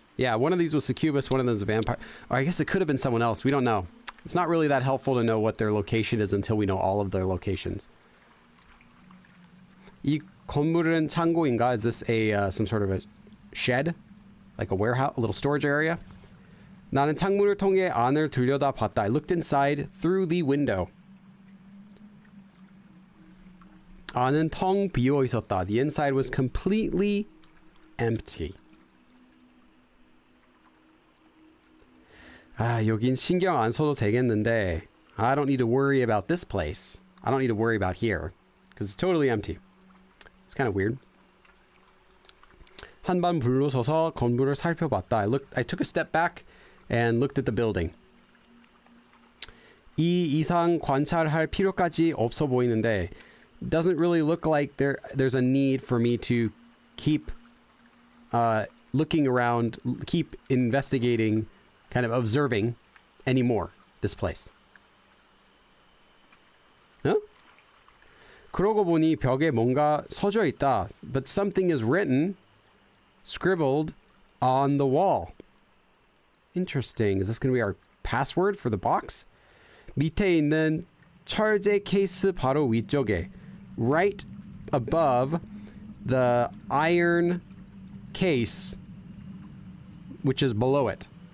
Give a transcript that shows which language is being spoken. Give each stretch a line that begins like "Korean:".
English: Yeah, one of these was succubus, one of them was a vampire. Or I guess it could have been someone else. We don't know. It's not really that helpful to know what their location is until we know all of their locations.
Korean: 이 건물은 창고인가?
English: Is this a some sort of a shed? Like a warehouse, a little storage area?
Korean: 나는 창문을 통해 안을 들여다봤다.
English: I looked inside through the window.
Korean: 안은 텅 비어 있었다.
English: The inside was completely empty.
Korean: 아, 여긴 신경 안 써도 되겠는데.
English: I don't need to worry about this place. I don't need to worry about here. Because it's totally empty. It's kind of weird.
Korean: 한반 불러서서 건물을 살펴봤다.
English: I took a step back and looked at the building.
Korean: 이 이상 관찰할 필요까지 없어 보이는데
English: doesn't really look like there's a need for me to keep looking around, keep investigating, kind of observing anymore this place. Huh?
Korean: 그러고 보니 벽에 뭔가 서져 있다.
English: But something is written, scribbled on the wall. Interesting. Is this going to be our password for the box?
Korean: 밑에 있는 철제 케이스 바로 위쪽에,
English: right above the iron case, which is below it.